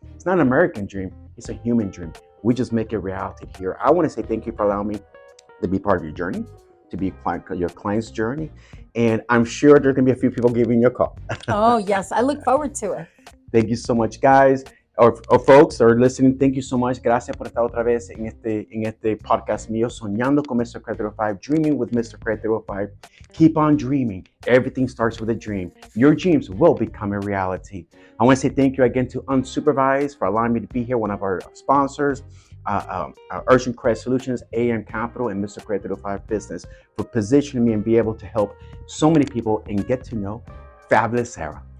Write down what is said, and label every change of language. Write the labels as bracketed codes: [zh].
[en] It's not an American dream. It's a human dream. We just make it reality here. I want to say thank you for allowing me to be part of your journey, to be your client's journey. And I'm sure there's going to be a few people giving you a call. Oh, yes. I look forward to it. Thank you so much, guys. Or folks are listening, thank you so much. [es] Gracias por estar otra vez en este podcast mío, Soñando con Mr. [en] Credit 305, Dreaming with Mr. Credit 305. Keep on dreaming. Everything starts with a dream. Your dreams will become a reality. I want to say thank you again to Unsupervised for allowing me to be here, one of our sponsors, Urgent Credit Solutions, AM Capital, and Mr. Credit 305 Business for positioning me and be able to help so many people and get to know fabulous Sarah.